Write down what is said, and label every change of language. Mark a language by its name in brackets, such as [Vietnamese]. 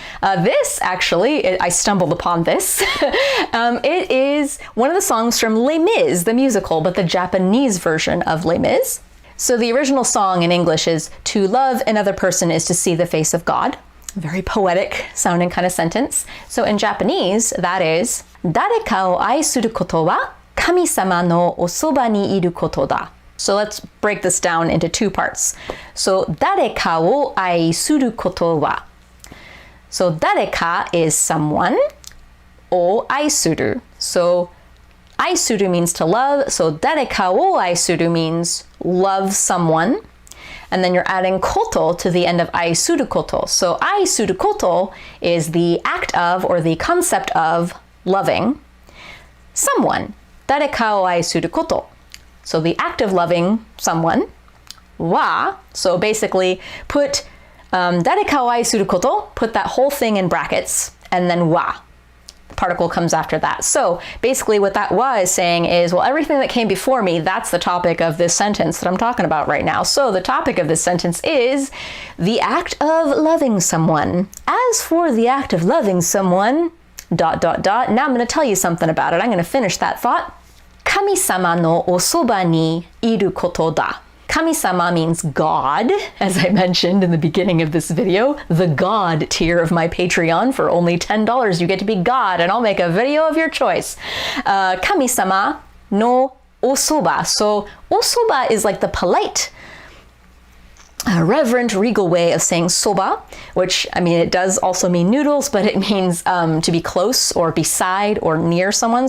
[English] This actually, I stumbled upon this. It is one of the songs from Les Mis, the musical, but the Japanese version of Les Mis. So the original song in English is, to love another person is to see the face of God. Very poetic sounding kind of sentence. So in Japanese, that is, [Japanese] 誰かを愛することは神様のおそばにいることだ. [English] So let's break this down into two parts. [Japanese] So 誰かを愛することは. [English] So 誰か is someone, を愛する. So 愛する means to love. So 誰かを愛する means love someone. And then you're adding koto to the end of 愛すること. So 愛すること is the act of or the concept of loving someone. [Japanese] 誰かを愛すること. [English] So the act of loving someone. Wa. So basically put [Japanese] 誰かを愛すること, [English] put that whole thing in brackets, and then wa. The particle comes after that. So basically what that wa is saying is, well, everything that came before me, that's the topic of this sentence that I'm talking about right now. So the topic of this sentence is the act of loving someone. As for the act of loving someone, ... Now I'm going to tell you something about it. I'm going to finish that thought. [Japanese] 神様のおそばにいることだ. [English] Kami-sama means God, as I mentioned in the beginning of this video, the God tier of my Patreon. For only $10, you get to be God, and I'll make a video of your choice. [Japanese] Kami-sama no osoba. [English] So osoba is like the polite, reverent, regal way of saying soba, which, I mean, it does also mean noodles, but it means to be close or beside or near someone.